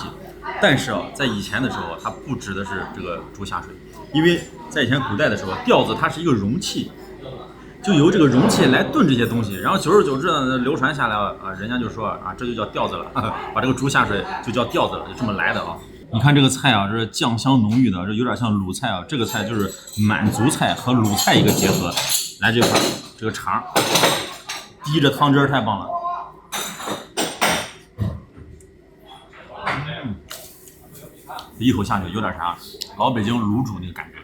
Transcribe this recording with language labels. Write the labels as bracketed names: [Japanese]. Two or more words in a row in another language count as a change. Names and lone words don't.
[Chinese] 但是啊，在以前的时候，它不指的是这个猪下水，因为在以前古代的时候，吊子它是一个容器，就由这个容器来炖这些东西，然后久而久之呢，流传下来啊，人家就说啊，这就叫吊子了，把这个猪下水就叫吊子了，就这么來的啊。你看这个菜啊，这是醬香濃郁的，這有點像魯菜啊。這個菜就是滿族菜和魯菜一個結合。來這塊，這個腸滴着湯汁太棒了。一口下去有點啥老北京滷煮那個感覺。